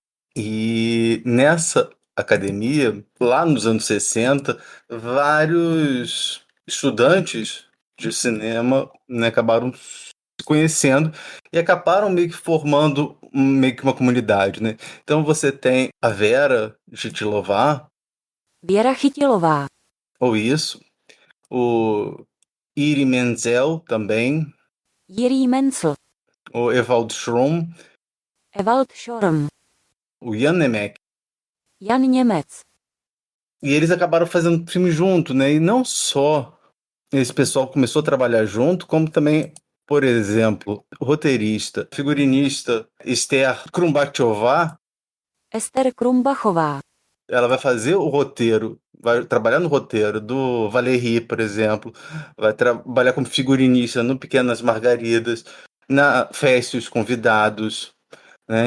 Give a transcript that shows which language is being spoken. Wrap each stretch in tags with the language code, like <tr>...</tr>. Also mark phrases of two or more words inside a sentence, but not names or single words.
<pt>E nessa academia, lá nos anos 60, vários estudantes de cinema, né, acabaram se conhecendo e acabaram meio que formando meio que uma comunidade, né? Então você tem a Vera Gitilová, Věra Chytilová. Ou isso. O Iri Menzel também. Jiří Mencel. O Ewald Schrom. Ewald Schorm. O Jan Nemec. Jan Němec. E eles acabaram fazendo filme junto, né? E não só esse pessoal começou a trabalhar junto, como também, por exemplo, roteirista, figurinista Esther Krumbachová. Ester Krumbachová. Ela vai fazer o roteiro, vai trabalhar no roteiro do Valéry, por exemplo, vai trabalhar como figurinista no Pequenas Margaridas, na Feste os Convidados, né?</pt>